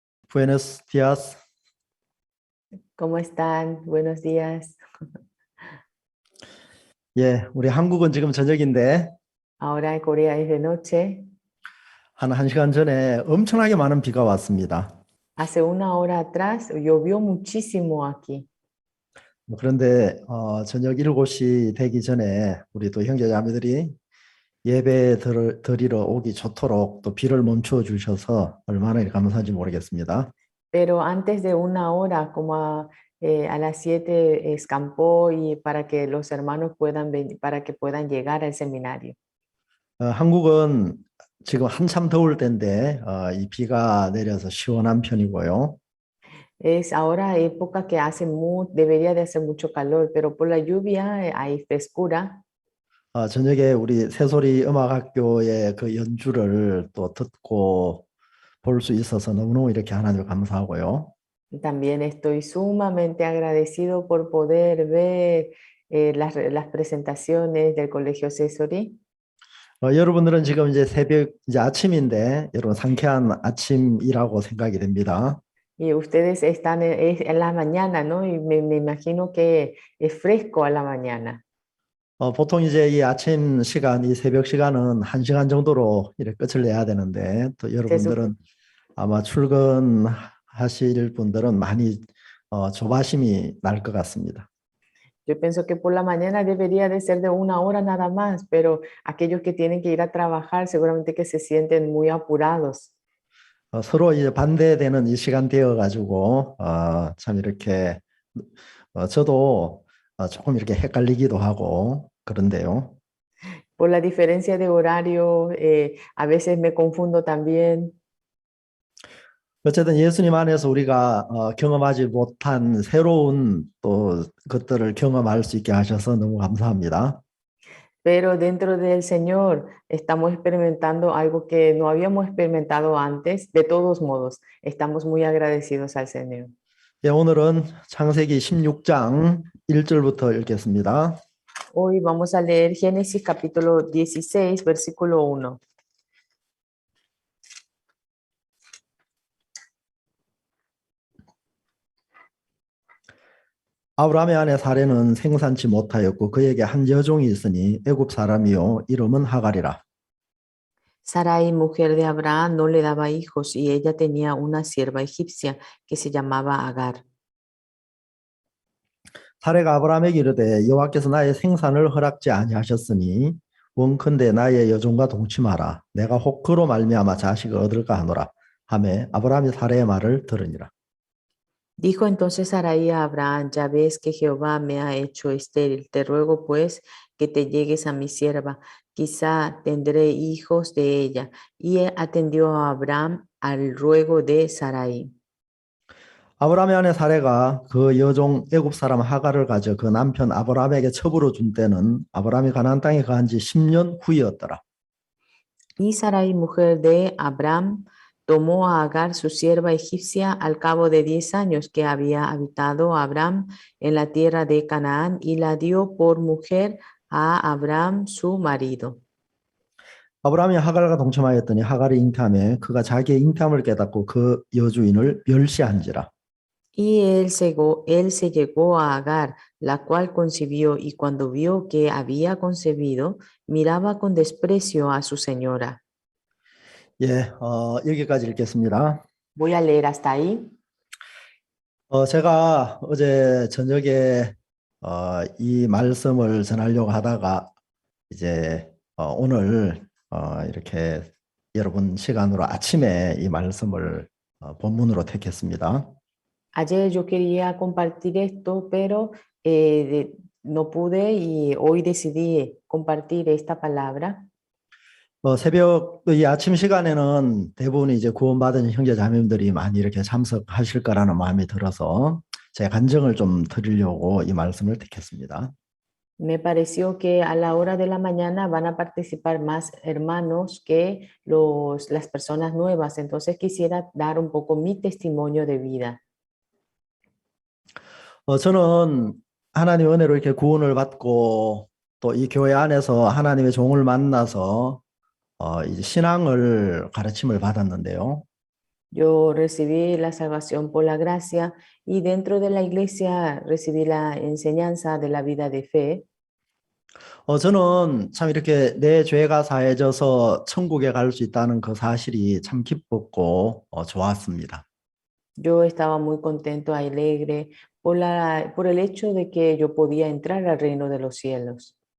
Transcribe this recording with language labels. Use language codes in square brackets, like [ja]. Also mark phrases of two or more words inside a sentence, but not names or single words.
[es] Buenos días. ¿Cómo están? Buenos días. [ko] 예, 우리 한국은 지금 저녁인데 [es] Ahora en Corea es de noche. [ko] 한 1시간 전에 엄청나게 많은 비가 왔습니다. [es] Hace una hora atrás llovió muchísimo aquí. [ko] 그런데 저녁 7시 되기 전에 우리 또 형제자매들이 예배 드리러 오기 좋도록 또 비를 멈춰 주셔서 얼마나 감사한지 모르겠습니다. [es] Pero antes de una hora, a las 7, escampó y para que los hermanos puedan venir, para que puedan llegar al seminario. [ko] 한국은 지금 한참 더울 때인데 이 비가 내려서 시원한 편이고요. [es] Es ahora época que debería de hacer mucho calor, pero por la lluvia hay frescura. [ko] 저녁에 우리 새소리 음악학교의 그 연주를 또 듣고 볼 수 있어서 너무너무 이렇게 하나님을 감사하고요. [es] También estoy sumamente agradecido por poder ver las presentaciones del Colegio Cesori. [ko] 여러분들은 지금 이제 새벽 이제 아침인데 여러분 상쾌한 아침이라고 생각이 됩니다. [es] Y ustedes están en la mañana, ¿no? Y me imagino que es fresco a la mañana. [ko] 보통 이제 이 아침 시간, 이 새벽 시간은 1시간 정도로 이렇게 끝을 내야 되는데 또 [es] Se, sup- [ko] 여러분들은 아마 출근하실 분들은 많이 조바심이 날 것 같습니다. [es] yo pienso que por la mañana debería de ser de una hora nada más, pero aquellos que tienen que ir a trabajar seguramente que se sienten muy apurados. [ko] 서로 이제 반대되는 이 시간대여 가지고 참 이렇게 저도 조금 이렇게 헷갈리기도 하고 그런데요. [es] Por la diferencia de horario, a veces me confundo también. [ko] 어쨌든 예수님 안에서 우리가 경험하지 못한 새로운 또 것들을 경험할 수 있게 하셔서 너무 감사합니다. [es] Pero dentro del Señor estamos experimentando algo que no habíamos experimentado antes. De todos modos, estamos muy agradecidos al Señor. [ko] 예, 오늘은 창세기 16장 1절부터 읽겠습니다. [es] Hoy vamos a leer Génesis capítulo 16, versículo 1. [ko] 아브라함의 아내 사레는 생산치 못하였고 그에게 한 여종이 있으니 애굽 사람이요 이름은 하갈이라. [es] Sarai, mujer de Abraham, no le daba hijos y ella tenía una sierva egipcia que se llamaba Agar. [ko] 사레가 아브라함에게 이르되 여호와께서 나의 생산을 허락지 아니하셨으니 원컨대 나의 여종과 동침하라. 내가 혹 그로 말미암아 자식을 얻을까 하노라. 하매 아브라함이 사레의 말을 들으니라. [es] Dijo entonces Sarai a Abraham, ya ves que Jehová me ha hecho estéril, te ruego pues que te llegues a mi sierva, quizá tendré hijos de ella. Y atendió a Abraham al ruego de Sarai. [ko] 아브라함의 아내 사레가 그 여종 애굽 사람 하갈을 가져 그 남편 아브라함에게 첩으로 준 때는 아브라함이 가나안 땅에 거한 지 10년 후이었더라. [es] Y Sarai, mujer de Abraham, tomó a Agar, su sierva egipcia, al cabo de 10 años que había habitado Abraham en la tierra de Canaán, y la dio por mujer a Abraham, su marido. [ko] 아브라함이 하갈과 동침하였더니 하갈이 잉태하며 그가 자기의 잉태함을 깨닫고 그 여주인을 멸시한지라. [es] Y él se llegó a Agar, la cual concibió, y cuando vio que había concebido, miraba con desprecio a su señora. [ko] 예, 여기까지 읽겠습니다. [es] Voy a leer hasta ahí. [ko] 제가 어제 저녁에 이 말씀을 전하려고 하다가 이제 오늘 이렇게 여러분 시간으로 아침에 이 말씀을 본문으로 택했습니다. [es] Ayer yo quería compartir esto, pero no pude y hoy decidí compartir esta palabra. [ko] 새벽 이 아침 시간에는 대부분 이제 구원받은 형제 자매님들이 많이 이렇게 참석하실 거라는 마음이 들어서 제 간증을 좀 드리려고 이 말씀을 택했습니다. [es] Me pareció que a la hora de la mañana van a participar más hermanos que las personas nuevas, entonces quisiera dar un poco mi testimonio de vida. [ko] 저는 하나님의 은혜로 이렇게 구원을 받고 또 이 교회 안에서 하나님의 종을 만나서 이제 신앙을 가르침을 받았는데요. [es] Yo recibí la salvación por la gracia y dentro de la iglesia recibí la enseñanza de la vida de fe. [ko] 저는 참 이렇게 내 죄가 사해져서 천국에 갈 수 있다는 그 사실이 참 기뻤고 좋았습니다. [es] Yo estaba muy contento, alegre por el hecho de que yo podía entrar al reino de los cielos.